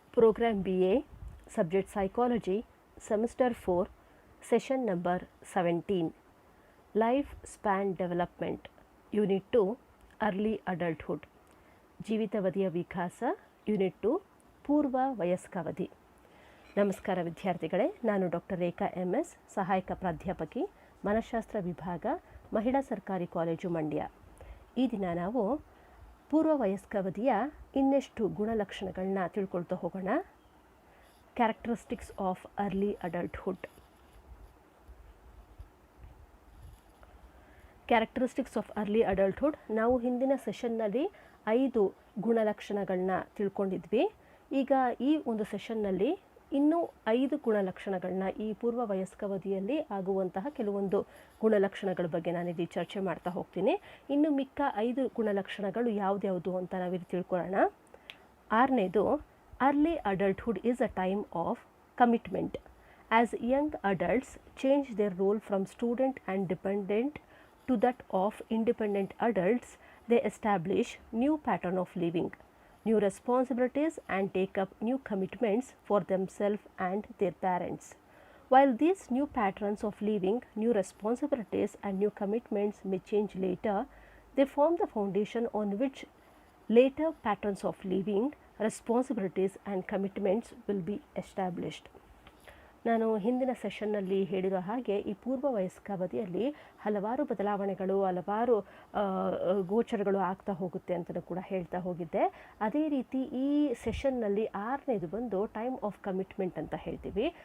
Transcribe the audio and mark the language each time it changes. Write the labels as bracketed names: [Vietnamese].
[English] Program BA, Subject Psychology, Semester 4, Session number 17, Life Span Development, Unit 2, Early Adulthood, [Kannada] ಜೀವಿತಾವಧಿಯ ವಿಕಾಸ, unit 2, ಪೂರ್ವ ವಯಸ್ಕಾವಧಿ. ನಮಸ್ಕಾರ ವಿದ್ಯಾರ್ಥಿಗಳೇ, ನಾನು ಡಾಕ್ಟರ್ ರೇಖಾ MS, ಸಹಾಯಕ ಪ್ರಾಧ್ಯಾಪಕಿ, ಮನಃಶಾಸ್ತ್ರ ವಿಭಾಗ, ಮಹಿಳಾ ಸರ್ಕಾರಿ ಕಾಲೇಜು ಮಂಡ್ಯ. ಈ ದಿನ ನಾವು ಪೂರ್ವ ವಯಸ್ಕಾವಧಿಯ ಇನ್ನೆಷ್ಟು ಗುಣಲಕ್ಷಣಗಳನ್ನ ತಿಳ್ಕೊಳ್ತಾ ಹೋಗೋಣ. [English] Characteristics of early adulthood. Characteristics of early adulthood, [Kannada] ನಾವು ಹಿಂದಿನ ಸೆಷನ್ನಲ್ಲಿ 5 ಗುಣಲಕ್ಷಣಗಳನ್ನ ತಿಳ್ಕೊಂಡಿದ್ವಿ. ಈಗ ಈ ಒಂದು ಸೆಷನ್ನಲ್ಲಿ ಇನ್ನೂ 5 ಗುಣಲಕ್ಷಣಗಳನ್ನ, ಈ ಪೂರ್ವ ವಯಸ್ಕಾವಧಿಯಲ್ಲಿ ಆಗುವಂತಹ ಕೆಲವೊಂದು ಗುಣಲಕ್ಷಣಗಳ ಬಗ್ಗೆ ನಾನಿಲ್ಲಿ ಚರ್ಚೆ ಮಾಡ್ತಾ ಹೋಗ್ತೀನಿ. ಇನ್ನು ಮಿಕ್ಕ 5 ಗುಣಲಕ್ಷಣಗಳು ಯಾವ್ದ್ಯಾವುದು ಅಂತ ನಾವಿಲ್ಲಿ ತಿಳ್ಕೊಳ್ಳೋಣ. [English] 6ನೇದು, early adulthood is a time of commitment. As young adults change their role from student and dependent to that of independent adults, they establish new pattern of living, new responsibilities and take up new commitments for themselves and their parents. While these new patterns of living, new responsibilities and new commitments may change later, they form the foundation on which later patterns of living, responsibilities and commitments will be established. [Kannada] ನಾನು ಹಿಂದಿನ ಸೆಷನ್ನಲ್ಲಿ ಹೇಳಿರೋ ಹಾಗೆ ಈ ಪೂರ್ವ ವಯಸ್ಕಾವಧಿಯಲ್ಲಿ ಹಲವಾರು ಬದಲಾವಣೆಗಳು, ಹಲವಾರು ಗೋಚರಗಳು ಆಗ್ತಾ ಹೋಗುತ್ತೆ ಅಂತಲೂ ಕೂಡ ಹೇಳ್ತಾ ಹೋಗಿದ್ದೆ. ಅದೇ ರೀತಿ ಈ ಸೆಷನ್ನಲ್ಲಿ 6ನೇದು ಬಂದು [English] time of commitment [Kannada] ಅಂತ ಹೇಳ್ತೀವಿ.